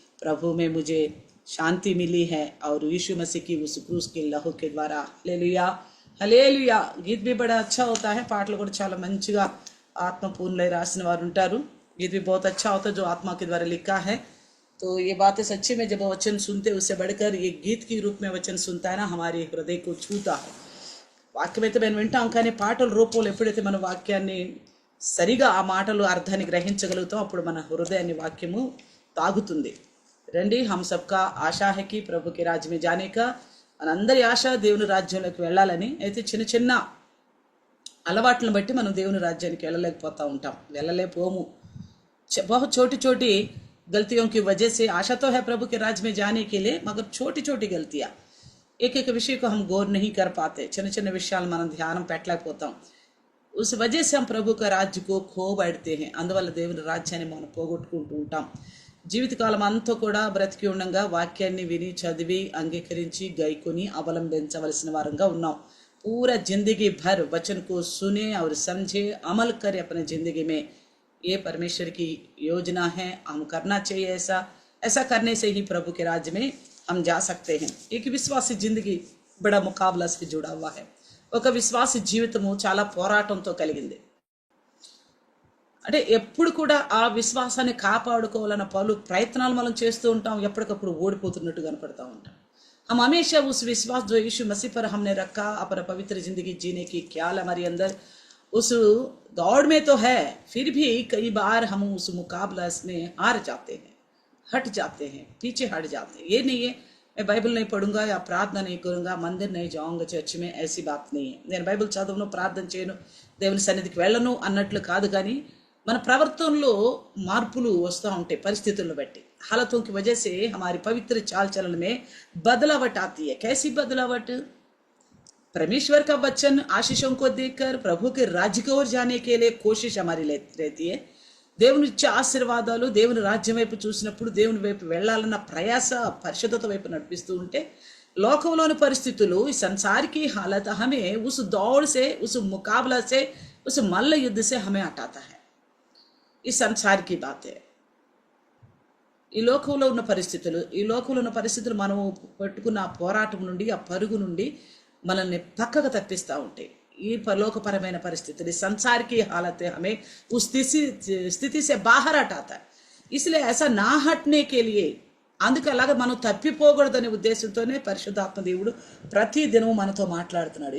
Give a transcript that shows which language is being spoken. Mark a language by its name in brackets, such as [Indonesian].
[Hindi] प्रभु में मुझे शांति मिली है और यीशु मसीह की उस क्रूस के लहू के द्वारा హల్లెలూయా హల్లెలూయా। गीत भी बड़ा अच्छा होता है, [Telugu] పాటలు కూడా చాలా మంచిగా ఆత్మపూర్ణులై రాసిన वार ఉంటారు। [Hindi] गीत भी बहुत अच्छा होता है जो आत्मा के द्वारा लिखा है। तो ये बातें सच्ची में जब वचन सुनते उससे बढ़कर ये गीत के रूप में वचन सुनता है ना, हमारे हृदय को छूता है। [Telugu] వాక్యం అయితే మేము వింటాం, కానీ పాటల రూపంలో ఎప్పుడైతే మన వాక్యాన్ని సరిగా ఆ మాటలు అర్థాన్ని గ్రహించగలుగుతాం అప్పుడు మన హృదయాన్ని వాక్యము తాగుతుంది। [Hindi] రండి, हम सबका आशा है कि प्रभु के राज्य में जाने का, [Telugu] మనందరి ఆశ దేవుని రాజ్యంలోకి వెళ్ళాలని। అయితే చిన్న చిన్న అలవాట్లను బట్టి మనం దేవుని రాజ్యానికి వెళ్ళలేకపోతూ ఉంటాం, వెళ్ళలేపోము। [Hindi] बहुत छोटी छोटी गलतियों की वजह से आशा तो है प्रभु के राज्य में जाने के लिए, मगर छोटी छोटी गलतियां, एक एक विषय को हम गौर नहीं कर पाते, [Telugu] చిన్న చిన్న విషయాలు మనం ధ్యానం పెట్టలేకపోతాం। [Hindi] उस वजह से हम प्रभु का राज्य को खो बैठते हैं, [Telugu] అందువల్ల దేవుని రాజ్యాన్ని మనం పోగొట్టుకుంటూ ఉంటాం। జీవితకాలం అంతా కూడా బ్రతికి ఉండగా వాక్యాన్ని విని చదివి అంగీకరించి గైకొని అవలంబించవలసిన వారంగా ఉన్నాం। [Hindi] पूरा जिंदगी भर वचन को सुने और समझे, अमल करे अपने जिंदगी में, ये परमेश्वर की योजना है। हम करना चाहिए ऐसा, ऐसा करने से ही प्रभु के राज्य में हम जा सकते हैं। एक विश्वासी जिंदगी बड़ा मुकाबला से जुड़ा हुआ है। [Telugu] ఒక విశ్వాసి జీవితము చాలా పోరాటంతో కలిగింది। అంటే ఎప్పుడు కూడా ఆ విశ్వాసాన్ని కాపాడుకోవాలన్న పలు ప్రయత్నాలు మనం చేస్తూ ఉంటాం, ఎప్పటికప్పుడు ఓడిపోతున్నట్టు కనపడతా ఉంటాం। [Hindi] हम हमेशा उस विश्वास जो यीशु मसीह पर हमने रखा, अपना पवित्र जिंदगी जीने की ख्याल हमारे अंदर उस दौड़ में तो है, फिर भी कई बार हम उस मुकाबला में हार जाते हैं, हट जाते हैं, पीछे हट जाते हैं। ये नहीं है मैं बाइबल नहीं पढ़ूंगा या प्रार्थना नहीं करूंगा, मंदिर नहीं जाऊंगा चर्च में, ऐसी बात नहीं है। [Telugu] నేను బైబిల్ చదవను, ప్రార్థన చేయను, దేవుని సన్నిధికి వెళ్ళను అన్నట్లు కాదు, కానీ మన ప్రవర్తనలో మార్పులు వస్తూ ఉంటాయి పరిస్థితులను బట్టి। [Hindi] हालतों की वजह से हमारी पवित्र चाल चलन में बदलावट आती है। कैसी बदलावट? परमेश्वर का वचन आशीषों को देखकर प्रभु के राज्य की ओर जाने के लिए कोशिश हमारी रहती है। [Telugu] దేవుని ఇచ్చే ఆశీర్వాదాలు దేవుని రాజ్యం వైపు చూసినప్పుడు దేవుని వైపు వెళ్ళాలన్న ప్రయాస పరిశుద్ధత వైపు నడిపిస్తూ ఉంటే, లోకంలోని పరిస్థితులు ఈ [Hindi] संसार की हालत हमें उस दौड़ से, उस मुकाबला से, उस मल्ल युद्ध से हमें हटाता [Telugu] है। [Hindi] ఈ संसार की बात है। [Telugu] ఈ లోకంలో ఉన్న పరిస్థితులు మనము పట్టుకున్న ఆ పోరాటం నుండి, ఆ పరుగు నుండి మనల్ని పక్కకు తప్పిస్తూ ఉంటాయి। ఈ లోకపరమైన పరిస్థితులు, [Hindi] संसार की हालत हमें उस स्थिति से बाहर हटाता है। इसलिए ऐसा ना हटने के लिए, [Telugu] అందుకే అలాగే మనం తప్పిపోకూడదనే ఉద్దేశంతోనే పరిశుద్ధాత్మ దేవుడు ప్రతి దినము మనతో మాట్లాడుతున్నాడు।